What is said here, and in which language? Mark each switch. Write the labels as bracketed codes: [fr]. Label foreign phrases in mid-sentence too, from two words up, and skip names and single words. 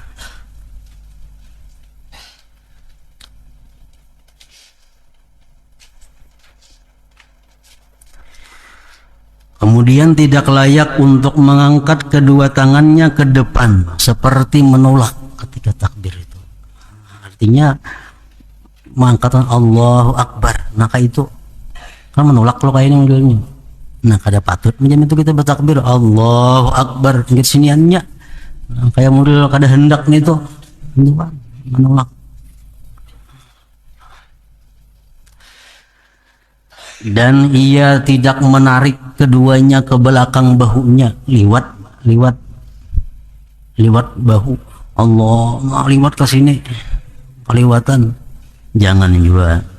[id] Kemudian tidak layak untuk mengangkat kedua tangannya ke depan seperti menolak ketika takbir itu. Artinya mengangkatkan [ar] الله أكبر, [id] maka itu kan menolak kalau kayak ini modelnya. [bjn] Nah, kada patut macam itu kita bertakbir [ar] الله أكبر [bjn] ingat siniannya. Nah, kayak model kada hendak nih tuh, itu kan menolak. [id] Dan ia tidak menarik keduanya ke belakang bahunya, liwat bahu. Allah, liwat ke sini. Kelewatan, jangan juga.